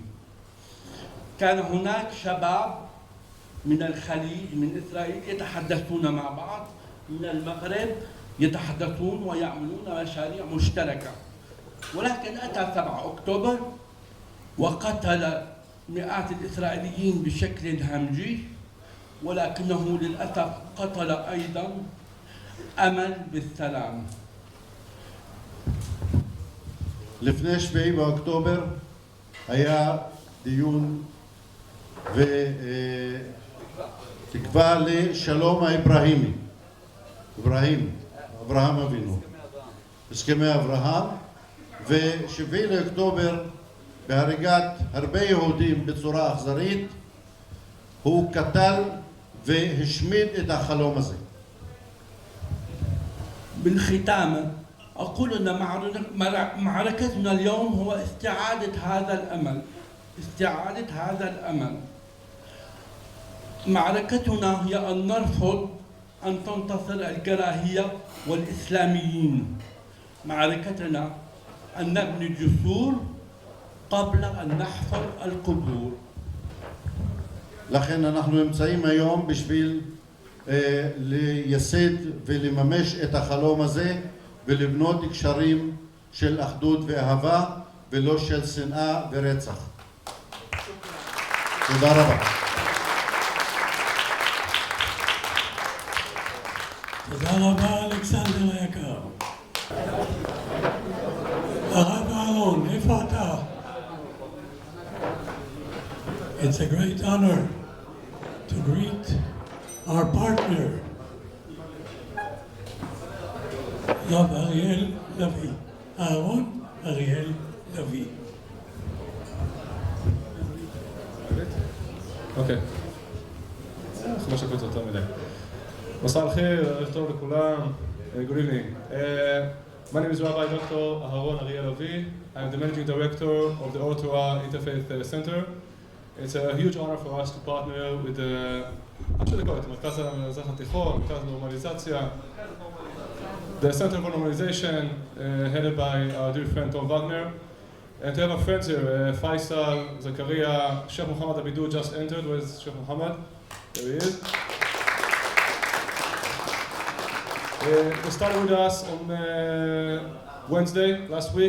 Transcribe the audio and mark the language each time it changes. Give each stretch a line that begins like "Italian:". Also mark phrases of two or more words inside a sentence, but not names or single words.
Arabic: كان هناك شباب من الخليج من إسرائيل يتحدثون مع بعض، من المغرب يتحدثون ويعملون مشاريع مشتركة. ولكن أتى 7 أكتوبر وقتل مئات الإسرائيليين بشكل همجي، ولكنه للأسف قتل أيضا أمل بالسلام.
Hebrew: לפני 7 באוקטובר היה דיון ותקווה לשלום האברהימי, אברהם אבינו, הסכמי אברהם, ו7 לאוקטובר בהריגת הרבה יהודים בצורה אכזרית הוא קטל והשמיד את החלום הזה.
Arabic: بالختام أقول أن معركتنا اليوم هو استعادة هذا الأمل. معركتنا هي أن نرفض أن تنتصر الكراهية والإسلاميين. معركتنا أن نبني الجسور قبل أن نحفر القبور.
Hebrew: לכן אנחנו נמצאים היום בשביל לייסד ולממש את החלום הזה ולבנות קשרים של אחדות ואהבה ולא של שנאה ורצח. תודה רבה. תודה רבה אלכסנדר היקר. הרב אהרון, איפה אתה?
English: It's a great honor to greet our partner, Rav Ariel Levi, Aaron Ariel Levi.
Hebrew: אוקיי. 5 דקות יותר מדי.
Arabic: مساء الخير,
Hebrew: ערב טוב לכולם.
English: Good evening. My name is Rabbi Dr. Aaron Ariel Levi. I am the managing director of the Oratoa Interfaith Center. It's a huge honor for us to partner with the
Hebrew: מרכז המזרח התיכון, מרכז נורמליזציה,
English: the Center for Normalization, headed by our dear friend Tom Wagner, and to have our friends here, Faisal, Zakaria, Sheikh Muhammad Abidu just entered. Where's Sheikh Muhammad? There he is. They started with us on Wednesday last week.